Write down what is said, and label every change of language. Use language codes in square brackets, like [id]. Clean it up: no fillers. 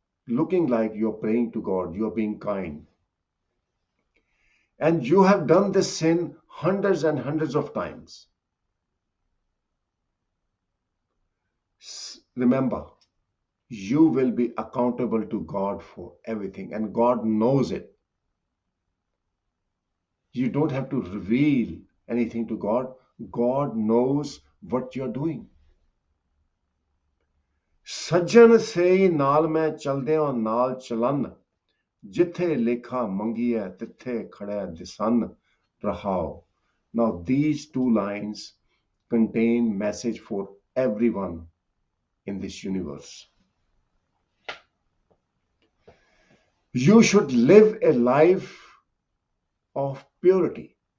[en] looking like you're praying to God, you're being kind, and you have done this sin hundreds and hundreds of times, remember, you will be accountable to God for everything, and God knows it. You don't have to reveal anything to God. God knows what you're doing. [pa] ਸੱਜਣ ਸੇ ਨਾਲ ਮੈਂ ਚਲਦਿਆਂ ਨਾਲ ਚਲਨ ਜਿੱਥੇ ਲੇਖਾ ਮੰਗੀਐ ਤਿੱਥੇ ਖੜੈ ਦਿਸਨ ਰਹਾਓ. [en] Now these two lines contain message for everyone in this universe. You should live a life of purity.